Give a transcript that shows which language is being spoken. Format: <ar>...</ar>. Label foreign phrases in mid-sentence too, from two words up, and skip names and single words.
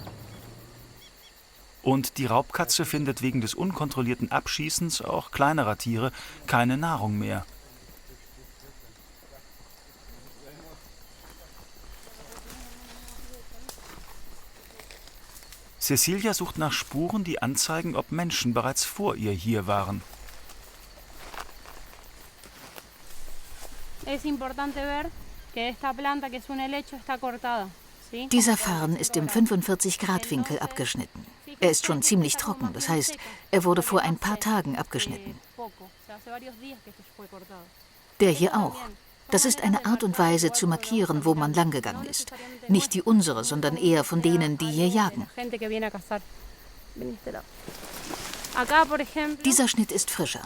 <de>Und die Raubkatze findet wegen des unkontrollierten Abschießens auch kleinerer Tiere keine Nahrung mehr. Cecilia sucht nach Spuren, die anzeigen, ob Menschen bereits vor ihr hier waren.</de> <es>Es importante ver que esta planta, que es un helecho, está cortada.</es> <de>Dieser Farn ist im 45-Grad-Winkel abgeschnitten. Er ist schon ziemlich trocken, das heißt, er wurde vor ein paar Tagen abgeschnitten. Der hier auch. Das ist eine Art und Weise zu markieren, wo man langgegangen ist. Nicht die unsere, sondern eher von denen, die hier jagen. Dieser Schnitt ist frischer.</de>